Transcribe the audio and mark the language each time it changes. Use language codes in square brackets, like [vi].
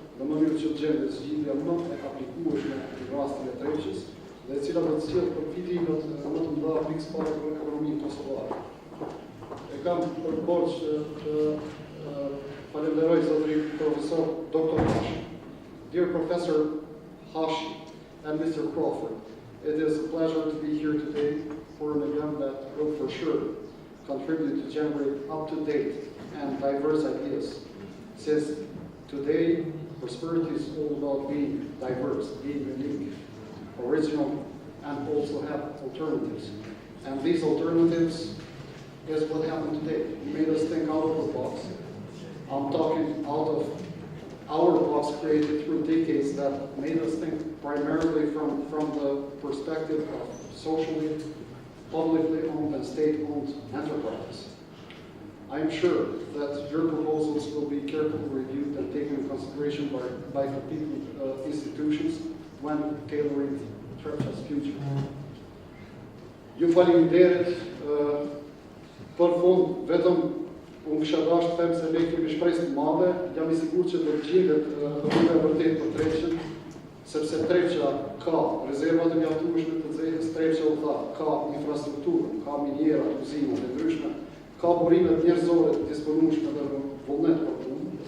[sq] në mënyrë që të gjendet zgjidhja më e aplikueshme në rastin e Trepçës dhe e cila do të sjellë përfitimet më të mëdha pikësisht për ekonominë kosovare. E kam për borx të falenderoj zotërin profesor Dr. Hashi. [en] Dear Professor Hashi and Mr. Crawford, it is a pleasure to be here today for an event that will for sure contribute to generate up-to-date and diverse ideas. Since today, prosperity is all about being diverse, being unique, original, and also have alternatives. And these alternatives is what happened today. You made us think out of the box. I'm talking out of our box created through decades that made us think primarily from the perspective of socially, publicly owned and state-owned enterprises. I am sure that your proposals will be carefully reviewed and taken into consideration by competent institutions when tailoring Trepça's future. [sq] Ju faleminderit për fund vetëm unë kisha dashur të them se ne kemi shpresë të madhe, jam I sigurt që do të gjendet rruga e vërtetë për Trepçën, sepse Trepça ka rezerva të mjaftueshme të zejës, Trepça u tha, ka infrastrukturë, ka minjera, uzina të ndryshme, ka burimet njerëzore të disponueshme dhe vullnet për punë.